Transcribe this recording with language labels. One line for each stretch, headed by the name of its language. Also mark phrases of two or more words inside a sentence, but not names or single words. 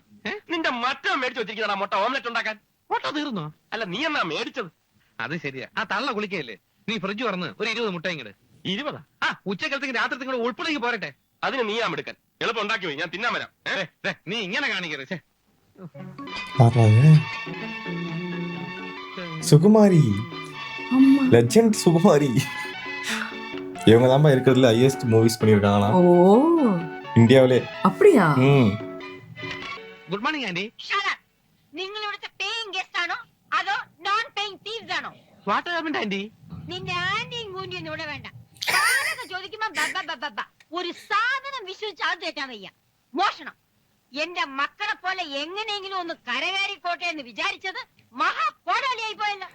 Malayalam: നിന്റെ മറ്റോ മേടിച്ചു വെച്ചിരിക്കുന്ന മുട്ട ഓംലെറ്റ് ഉണ്ടാക്കാൻ. മുട്ട തീർന്നോ? അല്ല, നീ എന്നാ മേടിച്ചത്? അത് ശരിയാ. ആ തള്ള കുളിക്കല്ലേ. നീ ഫ്രിഡ്ജ് തുറന്ന് ഒരു 20 മുട്ട ഇങ്ങട്. 20? ഉച്ചക്കലത്തേക്ക് രാത്രി കൂടെ ഉൾപ്പെടേക്ക് പോരട്ടെ. അതിന് നീ എടുക്കാൻ എളുപ്പം ഉണ്ടാക്കി പോയി, ഞാൻ തിന്നാൻ വരാം. നീ ഇങ്ങനെ കാണിക്കരുത്.
Tamil: சுகுமாரி, லெஜெண்ட் சுகுமாரி. இவங்க தான் இருக்கிறதுல
English: highest movies
Tamil: பண்ணிருக்காங்களா ஓ இந்தியாவிலே. அப்படியா?
English: good morning aunty.
Malayalam: നിങ്ങൾ ഇവിടുത്തെ
English: paying guest
Malayalam: ആണോ അതോ
English: non paying thieves
Malayalam: ആണോ?
English: what happened aunty?
Malayalam: നിന്റെ ആന്റിയും കൂന്റിയും ഇവിടെ വേണ്ട. സാധനം ചോദിക്കുമ്പോ ബബ്ബ ഒരു സാധനം വിശ്വസിച്ച് അത് തെറ്റാൻ വയ്യ. മോഷണം എന്റെ മക്കളെ പോലെ എങ്ങനെയെങ്കിലും ഒന്ന് കരകയറിക്കോട്ടെ എന്ന് വിചാരിച്ചത് മഹാ കോടാലിയായി പോയല്ലോ.